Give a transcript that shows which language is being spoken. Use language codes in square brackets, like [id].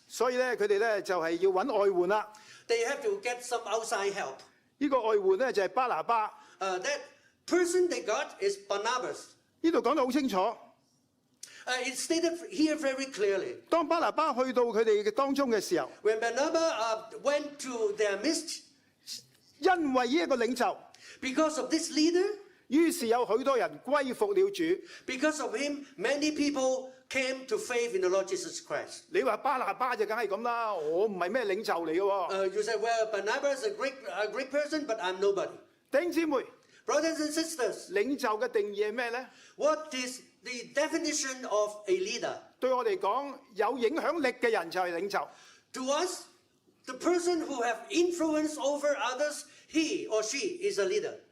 [yue] 所以咧佢哋咧就係要揾外援啦。 [en] They have to get some outside help. [yue] 呢個外援咧就係巴拿巴。 [en] That person they got is Barnabas. [yue] 呢度講得好清楚。 [en] It's stated here very clearly. [yue] 當巴拿巴去到佢哋嘅當中嘅時候， [en] When Barnabas went to their midst, [yue] 因為呢一個領袖， [en] because of this leader, [yue] 於是有許多人歸服了主。 [en] because of him, many people came to faith in the Lord Jesus Christ. [yue] 你話巴拿巴就梗係咁啦，我唔係咩領袖嚟嘅喎。 [en] You say, well, Barnabas is a great person, but I'm nobody. [yue] 弟兄姊妹， [en] Brothers and sisters, [yue] 領袖嘅定義係咩呢？ [en] what is the definition of a leader? [yue] 對我嚟講，有影響力嘅人就係領袖。 [en] To us, the person who have influence over others, he or she is a leader.